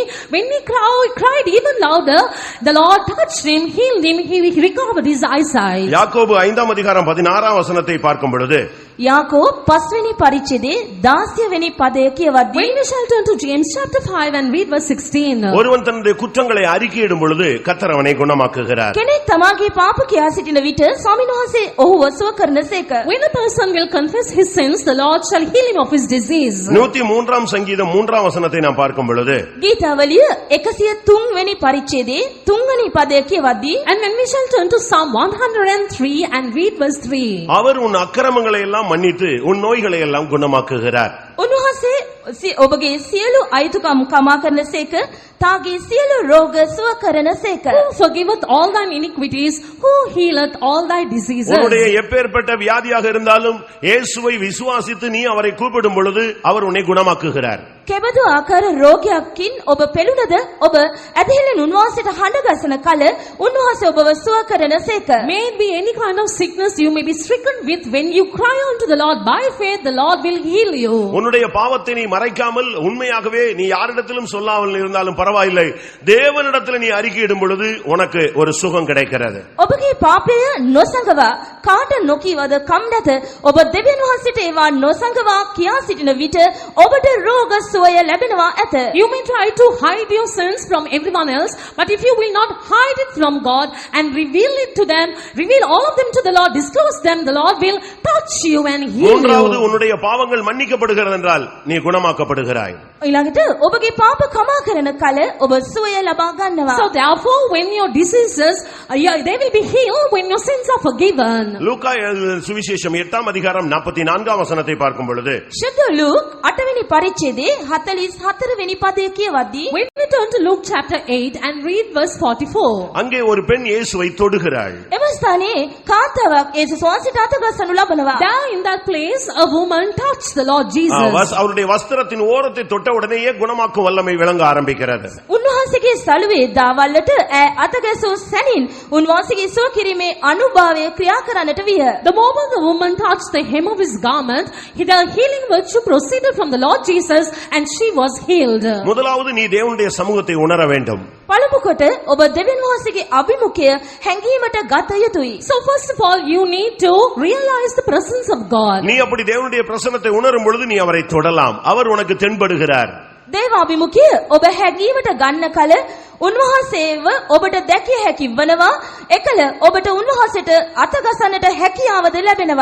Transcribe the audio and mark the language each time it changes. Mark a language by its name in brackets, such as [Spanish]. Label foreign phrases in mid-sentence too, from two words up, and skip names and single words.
[English] When he cried even louder, the Lord touched him, healed him, he recovered his eyesight. [Tamil] யாக்கோபு 5ஆம் அதிகாரம் 16ஆம் வசனத்தை பார்க்கும் பொழுது [Sinhala] යාකෝබ් 5 වෙනි පරිච්ඡේදයේ 16 වෙනි පදය කියවද්දී [English] When we shall turn to James chapter 5 and read verse 16. [Tamil] ஒருவன் தன்னுடைய குற்றங்களை அறிக்கையிடும் பொழுது கர்த்தர் அவனை குணமாக்குகிறார். [Sinhala] කෙනෙක් තමාගේ පාප කියා සිටින විට ස්වාමීන් වහන්සේ ඔහුව සුව කරනසේක. [English] When a person will confess his sins, the Lord shall heal him of his disease. [Tamil] 103ஆம் சங்கீதம் 3ஆம் வசனத்தை நாம் பார்க்கும் பொழுது [Sinhala] ගීතවලිය 103 වෙනි පරිච්ඡේදයේ 3 වෙනි පදය කියවද්දී [English] And when we shall turn to Psalm 103 and read verse 3. [Tamil] அவர் உன் அக்கிரமங்களை எல்லாம் மன்னித்து உன் நோய்களை எல்லாம் குணமாக்குகிறார். [Sinhala] උන්වහන්සේ ඔබගේ සියලු අයුතුකම් කමා කරනසේක තාගේ සියලු රෝග සුව කරනසේක. [English] Who forgiveth all thine iniquities, who healeth all thy diseases. [Tamil] உன்னுடைய எப்பேற்பட்ட வியாதியாக இருந்தாலும் இயேசுவை விசுவாசித்து நீ அவரை கூப்பிடும் பொழுது அவர் உன்னை குணமாக்குகிறார். [Sinhala] කෙබඳු ආකාර රෝගයක්කින් ඔබ පෙළුණද ඔබ ඇදහිල්ලෙන් උන්වහන්සේට හඬ ගසන කල උන්වහන්සේ ඔබව සුව කරනසේක. [English] May it be any kind of sickness you may be stricken with, when you cry unto the Lord by faith, the Lord will heal you. [Tamil] உன்னுடைய பாவத்தை நீ மறைக்காமல் உண்மையாகவே நீ யாரிடத்திலும் சொல்லாமல் இருந்தாலும் பரவாயில்லை, தேவனிடத்தில் நீ அறிக்கையிடும் பொழுது உனக்கு ஒரு சுகம் கிடைக்கிறது. [Sinhala] ඔබගේ පාපය නොසඟවා කාට නොකීවද කම් නැත ඔබ දෙවියන් වහන්සේට ඒවා නොසඟවා කියා සිටින විට ඔබට රෝග සුවය ලැබෙනවා ඇත. [English] You may try to hide your sins from everyone else, but if you will not hide it from God and reveal it to them, reveal all of them to the Lord, disclose them, the Lord will touch you and heal [Tamil] மூன்றாவது [English] you. [Tamil] உன்னுடைய பாவங்கள் மன்னிக்கப்படுகிறது என்றால் நீ குணமாக்கப்படுகிறாய். [Sinhala] ඊළඟට ඔබගේ පාප කමා කරන කල ඔබ සුවය ලබා ගන්නවා. [English] So therefore, when your diseases, they will be healed when your sins are forgiven. [Tamil] லூக்கா எழுதின சுவிசேஷம் 8ஆம் அதிகாரம் 44ஆம் வசனத்தை பார்க்கும் பொழுது [Sinhala] ශුද්ධ ලූක් 8 වෙනි පරිච්ඡේදයේ 44 වෙනි පදය කියවද්දී [English] When we turn to Luke chapter 8 and read verse 44. [Tamil] அங்கே ஒரு பெண் இயேசுவை தொடுகிறாள். [Sinhala] එම ස්ථානයේ කාන්තාවක් යේසුස් වහන්සේට අතගස්සනු ලබනවා. [English] There in that place, a woman touched the Lord Jesus. [Tamil] அவருடைய வஸ்திரத்தின் ஓரத்தை தொட்ட உடனேயே குணமாக்கும் வல்லமை விளங்க ஆரம்பிக்கிறது. [Sinhala] උන්වහන්සේගේ සළුවේ දාවල්ලට අතගැසූ සැනින් උන්වහන්සේගේ සුව කිරීමේ අනුභවය ක්‍රියා කරන්නට විය. [English] The moment the woman touched the hem of his garment, the healing virtue proceeded from the Lord Jesus and she was healed. [Tamil] முதலாவது நீ தேவனுடைய சமூகத்தை உணர வேண்டும். [Sinhala] පළමු කොට ඔබ දෙවියන් වහන්සේගේ අභිමුඛය හැඟීමට ගත යුතුයි. [English] So first of all, you need to realize the presence of God. [Tamil] நீ அப்படி தேவனுடைய பிரசன்னத்தை உணரும் பொழுது நீ அவரை தொடலாம். அவர் உனக்கு தென்படுகிறார். [Sinhala] දේව අභිමුඛය ඔබ හැඟීමට ගන්න කල උන්වහන්සේව ඔබට දැකිය හැකි වනවා. එකල ඔබට උන්වහන්සේට අතගසන්නට හැකියාවද ලැබෙනවා.